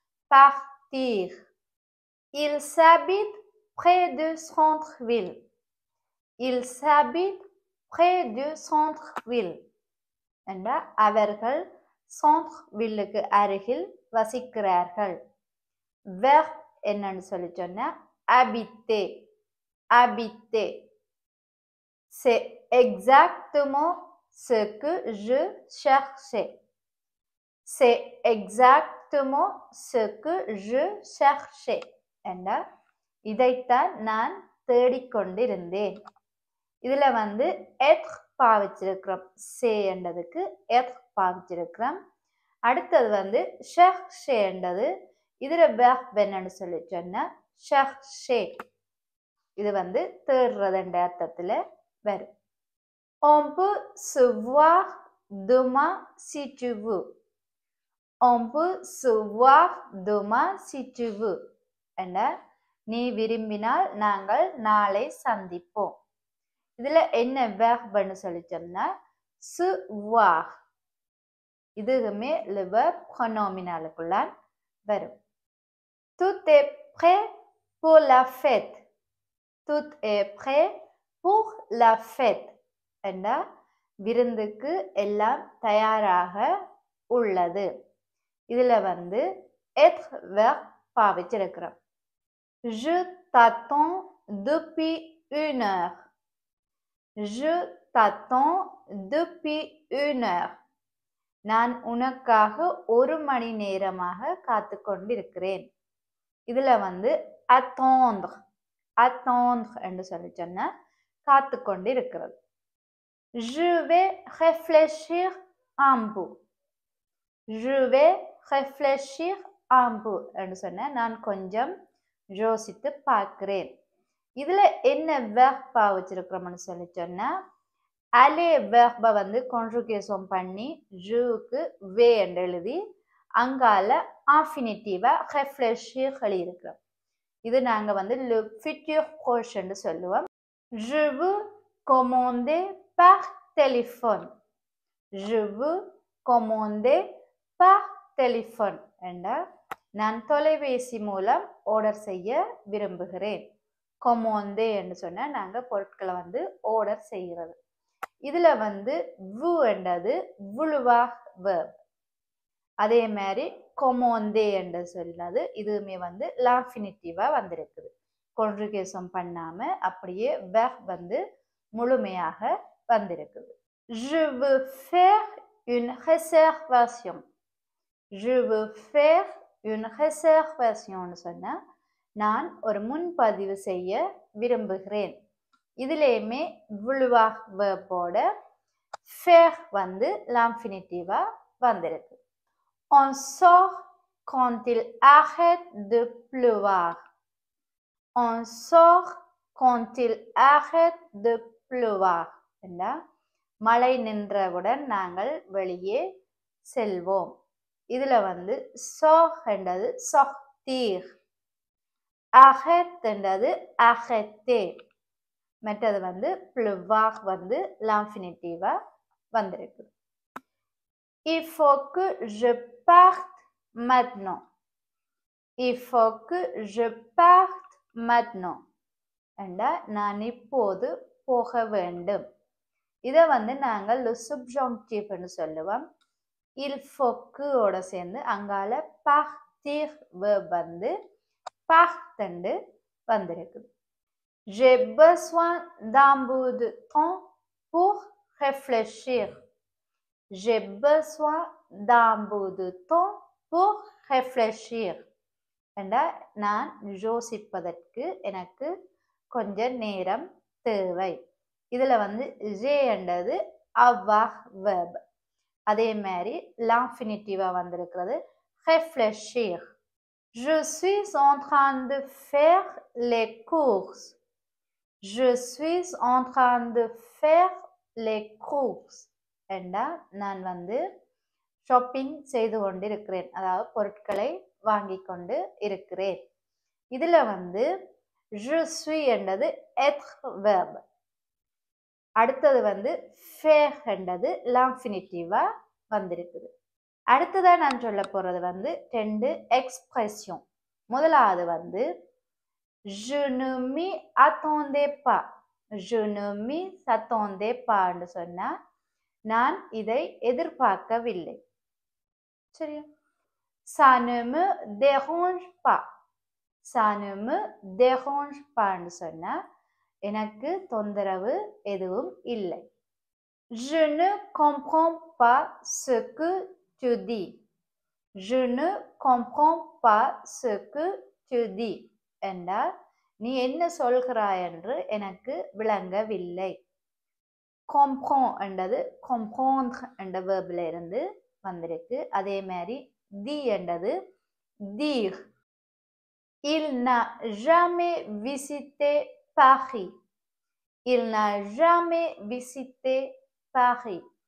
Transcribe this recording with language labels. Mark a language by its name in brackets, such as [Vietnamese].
[French] partir. il s'habite près du centre-ville. il s'habite près du centre-ville. [Tamil] என்றா அவர்கள் centre-ville-க்கு அருகில் வசிக்கிறார்கள். verb என்னன்னு சொல்லி சொன்னா habiter. [French] habiter. c'est exactement ce que je cherchais. c'est exactement ce que je cherchais. [Tamil] என்றா இதைத்தான் நான் தேடிக்கொண்டிருந்தேன். இதுல être பாவிச்சிருக்கிறோம். c'est என்றதுக்கு être பாவிச்சிருக்கிறோம். அடுத்தது வந்து chercherன்றது இதுல verb என்னன்னு சொல்லி சொன்னா chercher. இது வந்து தேடுறதுன்ற அர்த்தத்துல வரும். [French] On peut se voir demain si tu veux. On peut se voir demain si tu veux. [Tamil] என்ன நீ விரும்பினால் நாங்கள் நாளை சந்திப்போம். இதுல என்ன verb சொல்லி சொன்னா se voir. இதுவுமே le verb pronominalக்குள்ள வரும். [French] Tout est prêt pour la fête. Tout est prêt pour la fête. [Tamil] என்ன விருந்துக்கு எல்லாம் தயாராக உள்ளது. இதுல வந்து être verb பாவிச்சிருக்கிறோம். [French] Je t'attends depuis une heure. Je t'attends depuis une heure. [Tamil] நான் உனக்காக 1 மணி நேரமாக காத்து கொண்டிருக்கிறேன். இதுல வந்து attendre attendre என்று சொல்லி சொன்னா காத்து கொண்டிருக்கிறது. [French] Je vais réfléchir un peu. Je vais réfléchir un peu [Tamil] என்று சொன்னா நான் கொஞ்சம் யோசித்து பார்க்கிறேன். இதுல என்ன verb பாவிச்சிருக்கிறோம்னு சொல்லி சொன்னா aller verb வந்து conjugation பண்ணி je-க்கு vais என்று எழுதி அங்கால infinitive réfléchir எழுதியிருக்கிறோம். இது நாங்க வந்து le futur proche என்று சொல்லுவோம். [French] Je veux commander par téléphone. Je veux commander par téléphone [Tamil] என்றா நான் தொலைபேசி மூலம் ஆர்டர் செய்ய விரும்புகிறேன். commander என்று சொன்னா நாங்க பொருட்களை வந்து ஆர்டர் செய்கிறது. இதுல வந்து vous என்றது vouloir verb. அதே மாதிரி commander என்று சொல்றது இதுவுமே வந்து l'infinitive வந்திருக்குது. conjugation பண்ணாம அப்படியே verb வந்து முழுமையாக வந்திருக்குது. [French] Je veux faire une réservation. Je veux faire une réservation [Tamil] சொன்னா நான் ஒரு முன்பதிவு செய்ய விரும்புகிறேன். இதுலயுமே vouloir verb-ஓட faire வந்து l'infinitive வந்திருக்கு. [French] On sort quand il arrête de pleuvoir. On sort quand il arrête de pleuvoir. [Tamil] என்றா மழை நின்றவுடன் நாங்கள் வெளியே செல்வோம். இதுல வந்து sort என்றது sortir. arrête என்றது arrêter. மற்றது வந்து pleuvoir வந்து l'infinitive வந்திருக்கு. [French] Il faut que je parte maintenant. Il faut que je parte maintenant. [Tamil] என்றா நான் இப்போது போக வேண்டும். இத வந்து நாங்கள் le subjonctif ன்னு சொல்லுவோம். [French] il faut que [Tamil] ஓட சேர்ந்து அங்கால partir verb வந்து part ன்னு வந்திருக்கு. [French] J'ai besoin d'un bout de temps pour réfléchir. J'ai besoin d'un bout de temps pour réfléchir. [Tamil] என்றா நான் யோசிப்பதற்கு எனக்கு கொஞ்ச நேரம் தேவை. இதுல வந்து j'ai என்றது avoir verb. அதே மாதிரி l'infinitive வந்திருக்கிறது réfléchir. [French] Je suis en train de faire les courses. Je suis en train de faire les courses. [Tamil] என்றா நான் வந்து ஷாப்பிங் செய்து கொண்டிருக்கிறேன். அதாவது பொருட்களை வாங்கி கொண்டு இருக்கிறேன். இதுல வந்து [French] je suis [Tamil] என்றது être verb. அடுத்தது வந்து faire என்றது l'infinitive வந்திருக்குது. அடுத்ததா நான் சொல்ல போறது வந்து ரெண்டு எக்ஸ்பிரஷன். முதலாவது வந்து [French] je ne m'y attendais pas. Je ne m'y attendais pas [Tamil] ன்னு சொன்னா நான் இதை எதிர்பார்க்கவில்லை. சரியா? [French] Ça ne me dérange pas. Ça ne me dérange pas [Tamil] ன்னு சொன்னா எனக்கு தொந்தரவு எதுவும் இல்லை. [French] Je ne comprends pas ce que tu dis. Je ne comprends pas ce que tu dis. [Tamil] என்றா நீ என்ன சொல்கிறாய் என்று எனக்கு விளங்கவில்லை. comprend என்றது comprendre என்ற verbல இருந்து வந்திருக்கு. அதே மாதிரி தி என்றது dire. [French] Il n'a jamais visité Paris. Il n'a jamais visité Paris.